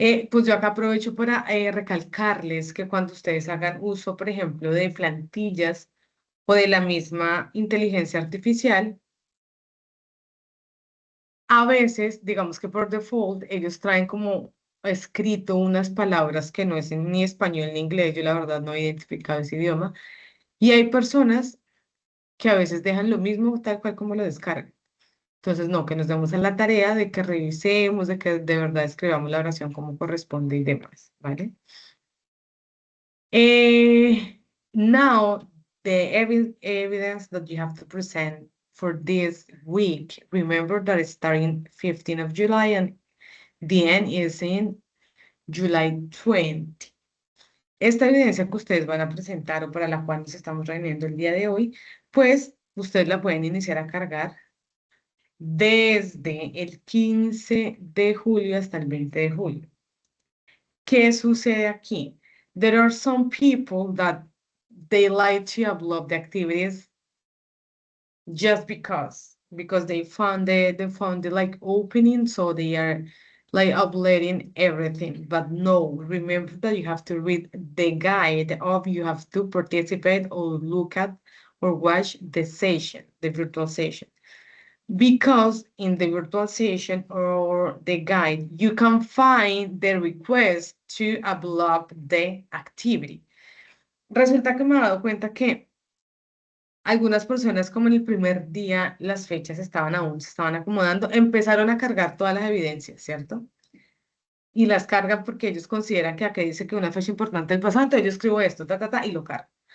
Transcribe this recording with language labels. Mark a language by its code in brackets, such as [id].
[es] Pues yo acá aprovecho para recalcarles que cuando ustedes hagan uso, por ejemplo, de plantillas o de la misma inteligencia artificial, a veces, digamos que por default, ellos traen como escrito unas palabras que no es ni español ni inglés. Yo la verdad no he identificado ese idioma. Y hay personas que a veces dejan lo mismo tal cual como lo descargan. Entonces, no, que nos demos a la tarea de que revisemos, de que de verdad escribamos la oración como corresponde y demás, ¿vale? [en] Eh, Now, the evidence that you have to present for this week, remember that it's starting 15th of July and the end is in July 20. [es] Esta evidencia que ustedes van a presentar o para la cual nos estamos reuniendo el día de hoy, pues ustedes la pueden iniciar a cargar desde el 15 de julio hasta el 20 de julio. ¿Qué sucede aquí? [en] There are some people that they like to upload the activities just because they found the like opening, so they are like uploading everything. But no, remember that you have to read the guide of you have to participate or look at or watch the session, the virtual session. Because in the virtual session or the guide, you can find the request to upload the activity. [es] Resulta que me he dado cuenta que algunas personas, como en el primer día, las fechas estaban aún, se estaban acomodando, empezaron a cargar todas las evidencias, ¿cierto? Y las cargan porque ellos consideran que aquí dice que una fecha importante del pasado, entonces yo escribo esto, y lo cargo.